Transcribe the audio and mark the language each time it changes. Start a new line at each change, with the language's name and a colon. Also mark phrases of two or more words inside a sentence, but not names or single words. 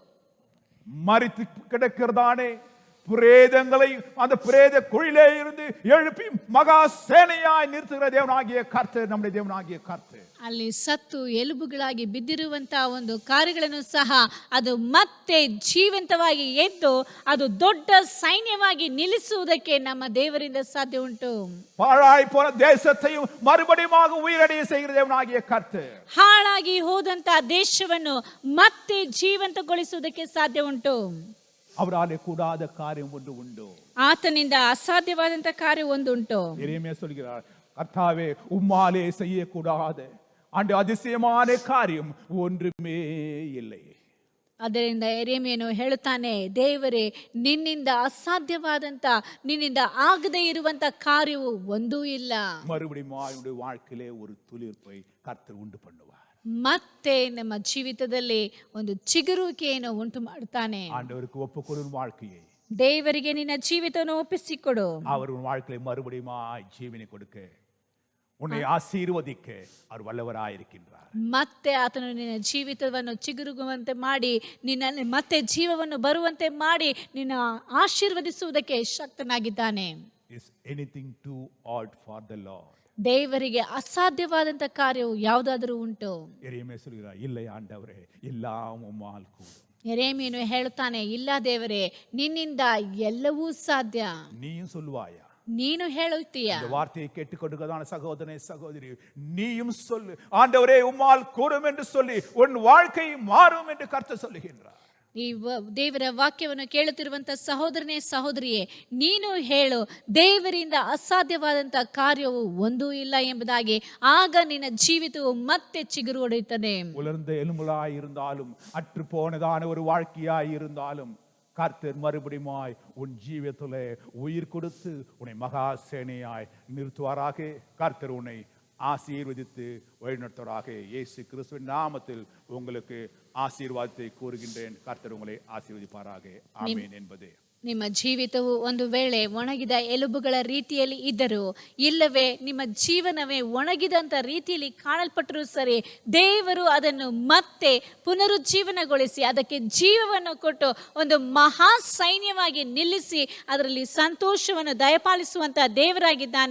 Tamil: மரித்து கிடக்கிறதானே பிரேதங்களை அந்த பிரேத குழியிலே இருந்து எழுப்பி மகா சேனையாய் நிறுத்துகிற தேவனாகிய கர்த்தர், நம்முடைய தேவனாகிய கர்த்தர்.
Kannada: ಅಲ್ಲಿ ಸತ್ತು ಎಲುಬುಗಳಾಗಿ ಬಿದ್ದಿರುವಂತಹ ಒಂದು ಕಾರ್ಯಗಳನ್ನು ಸಹ ಅದು ಮತ್ತೆ ಜೀವಂತವಾಗಿ ಎದ್ದು ಅದು ದೊಡ್ಡ ಸೈನ್ಯವಾಗಿ ನಿಲ್ಲಿಸುವುದಕ್ಕೆ ನಮ್ಮ ದೇವರಿಂದ ಸಾಧ್ಯ ಉಂಟು.
Tamil: பாழாய் போன தேசத்தையும் மறுபடியும் உயிரடைய செய்கிற தேவனாகிய கர்த்தர்.
Kannada: ಹಾಳಾಗಿ ಹೋದಂತ ದೇಶವನ್ನು ಮತ್ತೆ ಜೀವಂತಗೊಳಿಸುವುದಕ್ಕೆ ಸಾಧ್ಯ ಉಂಟು.
Tamil: அவராலே கூடாத காரியம் ஒன்று உண்டு.
Kannada: ಆತನಿಂದ ಅಸಾಧ್ಯವಾದಂತ ಕಾರ್ಯ ಒಂದುಂಟು.
Tamil: எரேமியா சொல்கிறார், கர்த்தாவே உம்மாலே செய்யக்கூடாத அந்த அதிசயமான காரியம் ஒன்றுமே இல்லை.
Kannada: ಅದರಿಂದ ಎರೆಮೀಯನು ಹೇಳುತ್ತಾನೆ, ದೇವರೇ ನಿನ್ನಿಂದ ಅಸಾಧ್ಯವಾದಂತ, ನಿನ್ನಿಂದ ಆಗದೇ ಇರುವಂತ ಕಾರ್ಯವು ಒಂದೂ ಇಲ್ಲ.
Tamil: மறுபடியும் அவருடைய வாழ்க்கையிலே ஒரு துளிர்ப்பை கர்த்தர் உண்டு பண்ணுவார்.
Kannada: ಮತ್ತೆ ನಮ್ಮ ಜೀವಿತದಲ್ಲಿ ಒಂದು ಚಿಗುರುವಿಕೆಯನ್ನು ಉಂಟು ಮಾಡುತ್ತಾನೆ.
Tamil: ஆண்டவருக்கு ஒப்புக்கொடும் வாழ்க்கையை
Kannada: ದೇವರಿಗೆ ನಿನ್ನ ಜೀವಿತವನ್ನು ಒಪ್ಪಿಸಿಕೊಡು.
Tamil: அவர் உன் வாழ்க்கையை மறுபடியும் ஜீவனை கொடுக்க, உன்னை ஆசீர்வதிக்க அவர் வல்லவராயிருக்கின்றார்.
Kannada: ಮತ್ತೆ ಆತನು ನಿನ್ನ ಜೀವಿತವನ್ನು ಚಿಗುರುಗುವಂತೆ ಮಾಡಿ, ನಿನ್ನಲ್ಲಿ ಮತ್ತೆ ಜೀವವನ್ನು ಬರುವಂತೆ ಮಾಡಿ, ನಿನ್ನ ಆಶೀರ್ವದಿಸುವುದಕ್ಕೆ ಶಕ್ತನಾಗಿದ್ದಾನೆ.
English: Is anything too odd for the Lord?
Kannada: ದೇವರಿಗೆ ಅಸಾಧ್ಯವಾದಂತ ಕಾರ್ಯವು ಯಾವುದಾದರೂ ಉಂಟು?
Tamil: எரேமியா சொல்கிறார், இல்லை ஆண்டவரே, எல்லாம் உம்மால் கூடும்.
Kannada: ಎರೆಮೀಯನು ಹೇಳುತ್ತಾನೆ, ಇಲ್ಲ ದೇವರೇ, ನಿನ್ನಿಂದ ಎಲ್ಲವೂ ಸಾಧ್ಯ.
Tamil: நீயும் சொல்லுவாயா?
Kannada: ನೀನು ಹೇಳುತ್ತೀಯ.
Tamil: இந்த வார்த்தையை கேட்டுக்கொண்டிருக்கிறதான சகோதரனே சகோதரி, நீயும் சொல்லு, ஆண்டவரே உம்மால் கூடும் என்று சொல்லி உன் வாழ்க்கை மாறும் என்று கர்த்தர் சொல்லுகின்றார்.
Kannada: ಈ ದೇವರ ವಾಕ್ಯವನ್ನು ಕೇಳುತ್ತಿರುವಂತ ಸಹೋದರನೇ ಸಹೋದರಿಯೇ, ನೀನು ಹೇಳು, ದೇವರಿಂದ ಅಸಾಧ್ಯವಾದಂತ ಕಾರ್ಯವು ಒಂದೂ ಇಲ್ಲ ಎಂಬುದಾಗಿ. ಆಗ ನಿನ್ನ ಜೀವಿತವು ಮತ್ತೆ ಚಿಗುರು ಹೊಡೆಯುತ್ತದೆ.
Tamil: உலர்ந்த எலும்புலாய் இருந்தாலும் அற்று போனதான ஒரு வாழ்க்கையாய் இருந்தாலும் கர்த்தர் மறுபடியுமாய் உன் ஜீவியத்திலே உயிர் கொடுத்து உன்னை மகா சேனையாய் நிறுத்துவாராக. கர்த்தர் உன்னை ஆசீர்வதித்து வழிநடத்துவராக. இயேசு கிறிஸ்துவின் நாமத்தில் உங்களுக்கு ஆசீர்வாதத்தை கூறுகின்றேன். கர்த்தர் உங்களை ஆசீர்வதிப்பாராக. ஆமென் என்பது.
Kannada: ನಿಮ್ಮ ಜೀವಿತವು ಒಂದು ವೇಳೆ ಒಣಗಿದ ಎಲುಬುಗಳ ರೀತಿಯಲ್ಲಿ ಇದ್ದರೂ, ಇಲ್ಲವೇ ನಿಮ್ಮ ಜೀವನವೇ ಒಣಗಿದಂಥ ರೀತಿಯಲ್ಲಿ ಕಾಣಲ್ಪಟ್ಟರೂ ಸರಿ, ದೇವರು ಅದನ್ನು ಮತ್ತೆ ಪುನರುಜ್ಜೀವನಗೊಳಿಸಿ ಅದಕ್ಕೆ ಜೀವವನ್ನು ಕೊಟ್ಟು ಒಂದು ಮಹಾ ಸೈನ್ಯವಾಗಿ ನಿಲ್ಲಿಸಿ ಅದರಲ್ಲಿ ಸಂತೋಷವನ್ನು ದಯಪಾಲಿಸುವಂಥ ದೇವರಾಗಿದ್ದಾನೆ.